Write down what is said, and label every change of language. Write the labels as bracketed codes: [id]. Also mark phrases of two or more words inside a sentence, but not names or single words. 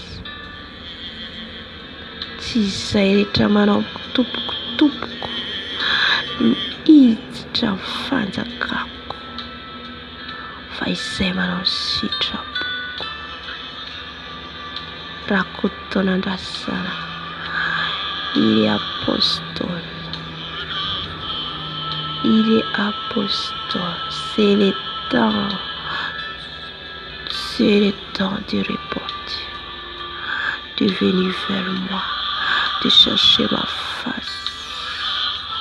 [mg] Tsy izay rehetra manao tompoko no hiditra fanjakako, fa izay manao sitrapoko. Rakotonandrasara. [fr] Il est apostole. Il est apostole. C'est le temps de repentir, de venir vers moi, de chercher ma face,